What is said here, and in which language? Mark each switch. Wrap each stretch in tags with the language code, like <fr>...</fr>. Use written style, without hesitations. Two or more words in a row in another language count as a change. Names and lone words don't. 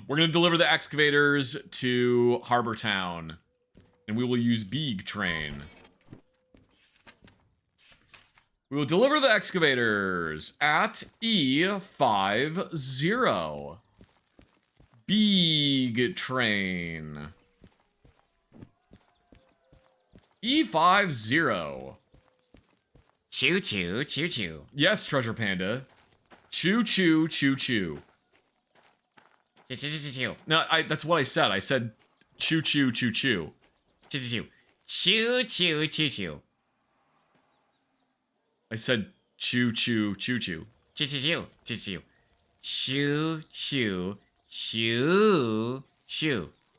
<en>We're going to deliver the excavators to Harbor Town. And we will use Big Train. We will deliver the excavators at E50. Big Train. E50. Choo choo, choo choo. Yes, Treasure Panda. Choo choo, choo choo. Choo choo choo choo. No, that's what I said. I said choo choo, choo choo. Choo choo choo. Choo choo choo choo. I said choo choo, choo choo. Choo choo choo. Choo choo. Choo choo. Choo choo.</en>